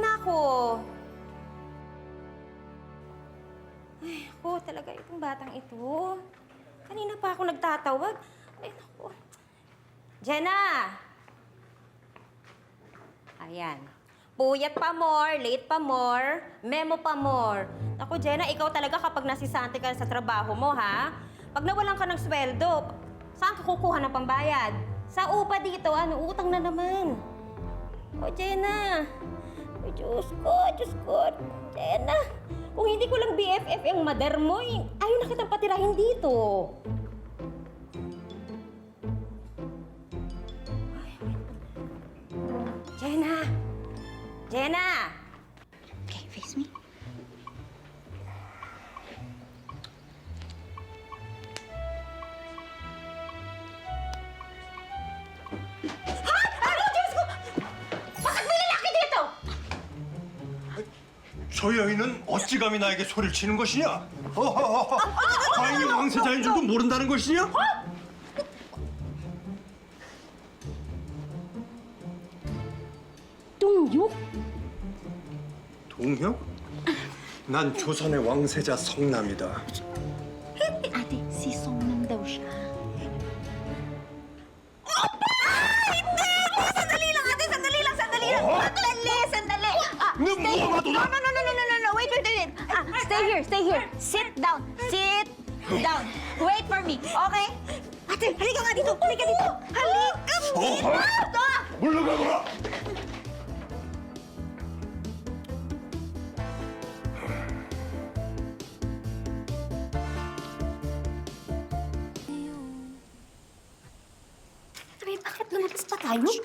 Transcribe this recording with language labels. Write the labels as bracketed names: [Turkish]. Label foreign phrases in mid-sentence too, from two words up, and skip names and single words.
[Filipino] ako. Ay, ako talaga itong batang ito. Kanina pa ako nagtatawag. Ay, naku. Jenna! Ayan. Puyat pa more, late pa more, memo pa more. Ako, Jenna, ikaw talaga kapag nasisante ka sa trabaho mo, ha? Pag nawalan ka ng sweldo, saan ka kukuha ng pambayad? Sa upa dito, utang na naman. O, Jenna. O, Diyos ko. Jenna, kung hindi ko lang BFF yung mother mo, ayaw na kitang patirahin dito. Jenna! Jenna! [English] Okay, face me. [Korean] 저 여인은 어찌 감히 나에게 소리를 치는 것이냐? 과인이 왕세자인 줄도 모른다는 것이냐? 동육? 동혁? 난 조선의 왕세자 성남이다. [Filipino] Ate, si Songnam daw siya. Sandali lang! Sandali lang! Sandali! [Korean] 너 뭐가 도나? [English] No, wait. Stay here. Sit down. Wait for me, okay? [Filipino] Ate, halika nga dito! Halika dito! [Korean] 물러가거라! [Filipino] Ay, bakit lumabas pa tayo?